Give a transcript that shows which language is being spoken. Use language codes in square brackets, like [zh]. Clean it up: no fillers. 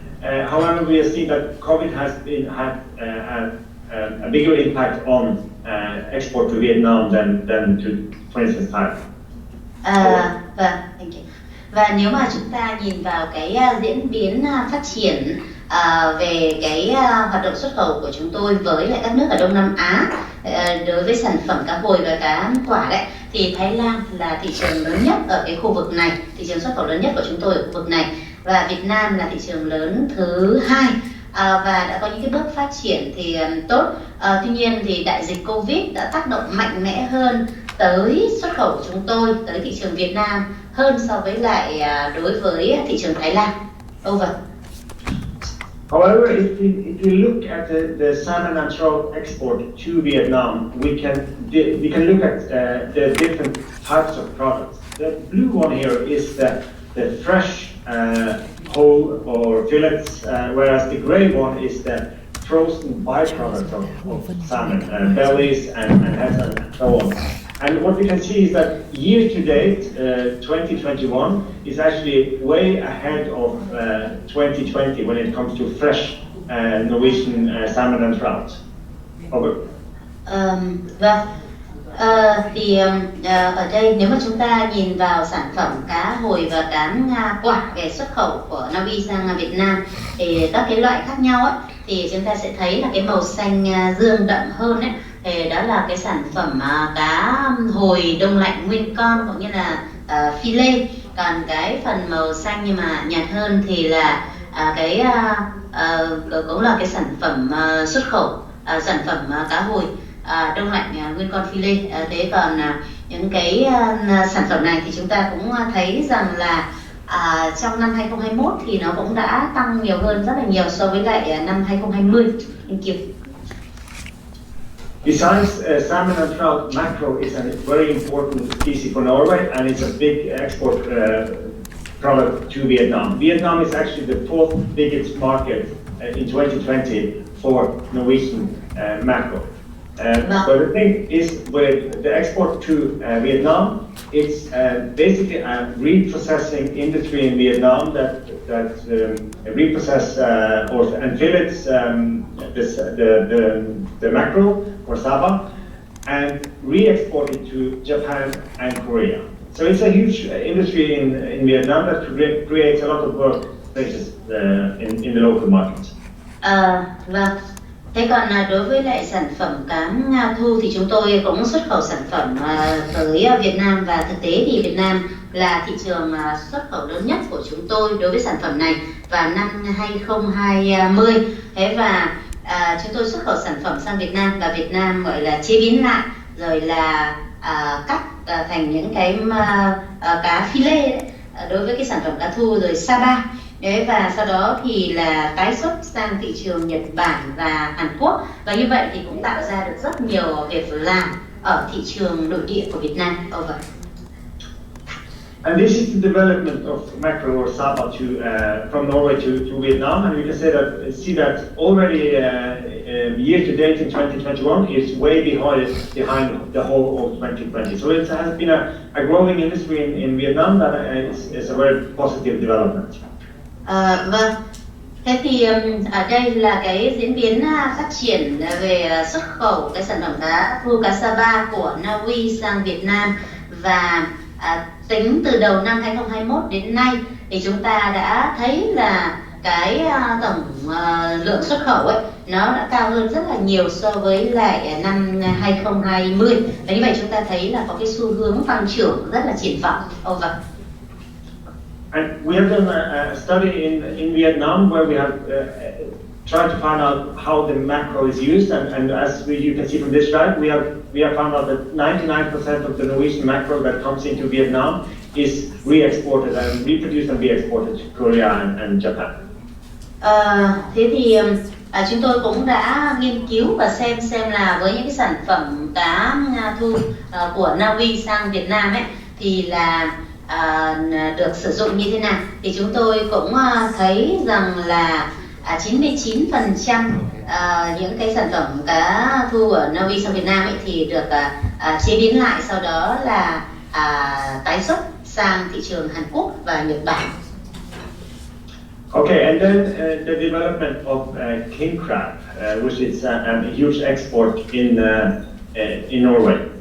[en] However, we have seen that COVID has had a bigger impact on export to Vietnam than to, for instance, Thailand. Vâng, thank you. [vi] Và nếu mà chúng ta nhìn vào cái diễn biến phát triển về cái hoạt động xuất khẩu của chúng tôi với lại các nước ở Đông Nam Á đối với sản phẩm cá hồi và cá quả đấy, thì Thái Lan là thị trường lớn nhất ở cái khu vực này, thị trường xuất khẩu lớn nhất của chúng tôi ở khu vực này, và Việt Nam là thị trường lớn thứ 2 và đã có những cái bước phát triển thì tốt. Tuy nhiên thì đại dịch Covid đã tác động mạnh mẽ hơn tới xuất khẩu của chúng tôi tới thị trường Việt Nam hơn so với lại đối với thị trường Thái Lan. [en] Over. However, if we look at the salmon and trout export to Vietnam, we can look at the different types of products. The blue one here is the fresh whole or fillets, whereas the gray one is the frozen byproduct of salmon, bellies and heads and so on. And what we can see is that year to date, 2021 is actually way ahead of 2020 when it comes to fresh Norwegian salmon and trout. Over. [vi] Vâng. Thì ở đây nếu mà chúng ta nhìn vào sản phẩm cá hồi và cá quả về xuất khẩu của Na Uy sang Việt Nam thì các cái loại khác nhau ấy, thì chúng ta sẽ thấy là cái màu xanh dương đậm hơn ấy, thì đó là cái sản phẩm cá hồi đông lạnh nguyên con cũng như là phi lê. Còn cái phần màu xanh nhưng mà nhạt hơn thì là cái cũng là cái sản phẩm xuất khẩu, sản phẩm cá hồi đông lạnh nguyên con phi lê. Thế còn những cái sản phẩm này thì chúng ta cũng thấy rằng là trong năm 2021 thì nó cũng đã tăng nhiều hơn rất là nhiều so với lại năm 2020. [en] Thank you. Besides salmon and trout, mackerel is a very important species for Norway, and it's a big export product to Vietnam. Vietnam is actually the 4th biggest market in 2020 for Norwegian mackerel. But the thing is, with the export to Vietnam, it's basically a reprocessing industry in Vietnam that reprocess and fillets the mackerel or saba and re-export it to Japan and Korea. So it's a huge industry in Vietnam that creates a lot of work places in the local market. [vi] Vâng. Thế còn đối với lại sản phẩm cá ngao thu thì chúng tôi cũng xuất khẩu sản phẩm tới Việt Nam, và thực tế thì Việt Nam là thị trường xuất khẩu lớn nhất của chúng tôi đối với sản phẩm này vào năm 2020. Thế và chúng tôi xuất khẩu sản phẩm sang Việt Nam, và Việt Nam gọi là chế biến lại rồi là cắt thành những cái cá phi lê đấy, đối với cái sản phẩm cá thu rồi saba. Đấy, và sau đó thì là tái xuất sang thị trường Nhật Bản và Hàn Quốc, và như vậy thì cũng tạo ra được rất nhiều việc làm ở thị trường nội địa của Việt Nam. [en] Over. And this is the development of mackerel or saba from Norway to Vietnam, and we can see that already year to date in 2021 is way behind the whole of 2020. So it has been a growing industry in Vietnam that is a very positive development. [vi] Vâng. Thế thì ở đây là cái diễn biến phát triển về xuất khẩu cái sản phẩm cá thu cá saba của Na Uy sang Việt Nam, và tính từ đầu năm 2021 đến nay thì chúng ta đã thấy là cái tổng lượng xuất khẩu ấy nó đã cao hơn rất là nhiều so với lại năm 2020, và như vậy chúng ta thấy là có cái xu hướng tăng trưởng rất là triển vọng. [en] Over. And we have done a study in Vietnam where we have tried to find out how the mackerel is used, and as you can see from this slide, we have found out that 99% of the Norwegian mackerel that comes into Vietnam is re-exported and reproduced and re-exported to Korea and Japan. [vi] Thế thì chúng tôi cũng đã nghiên cứu và xem là với những cái sản phẩm cá thu của Na Uy sang Việt Nam ấy thì là được sử dụng như thế nào, thì chúng tôi cũng thấy rằng là 99% những cái sản phẩm cá thu ở Na Uy sang Việt Nam ấy thì được chế biến lại, sau đó là tái xuất sang thị trường Hàn Quốc và Nhật Bản. [en] Okay, and then the development of king crab, which is a huge export in Norway.